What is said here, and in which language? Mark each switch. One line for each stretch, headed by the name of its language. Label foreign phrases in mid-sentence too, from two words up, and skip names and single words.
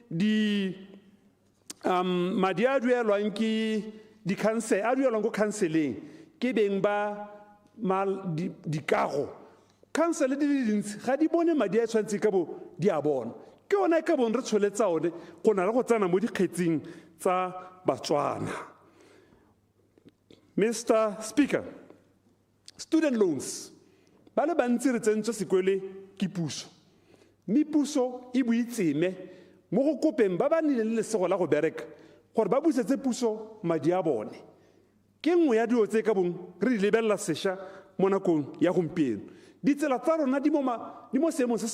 Tswana: madi a duelwang ke di-council a duelwang ko counseling ke beng ba dikago council di le dintsi ga di bone madi a tshwanetse ka bo di a bona ke ona e ka bone re tsholetsa one go na le go tsena mo dikgetsing tsa Batswana. Mr.
English: Speaker, student loans
Tswana: ba le bantsi re tsentswe sekwele ke puso mme puso e boitseme mo go kopeng ba ba nile le lesego la go bereka gore ba busetse puso madi a bone ke nngwe ya dilo tse ka bong re di lebelela sešwa mo nakong ya gompieno ditsela tsa rona di mo seemong se sa